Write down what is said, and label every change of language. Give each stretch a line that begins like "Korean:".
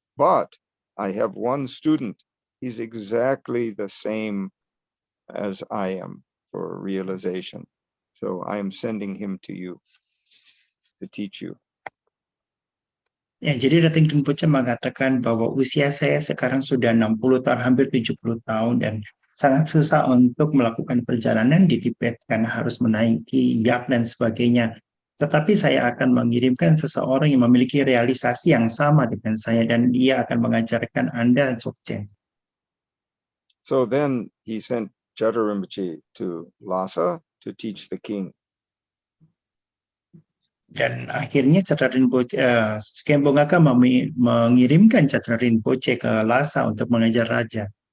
English: But I have one student. He's exactly the same as I am for realization. So I am sending him to you to teach you.
Indonesian: Ya, jadi Reting Rinpoche mengatakan bahwa usia saya sekarang sudah 60 tahun, hampir 70 tahun, dan sangat susah untuk melakukan perjalanan di Tibet karena harus menaiki yak dan sebagainya. Tetapi saya akan mengirimkan seseorang yang memiliki realisasi yang sama dengan saya, dan dia akan mengajarkan Anda Dzogchen.
English: So then he sent Jata Rinpoche to Lhasa to teach the king.
Indonesian: Dan akhirnya Jata Rinpoche, Khenpo Naga mengirimkan Jata Rinpoche ke Lhasa untuk mengajar raja.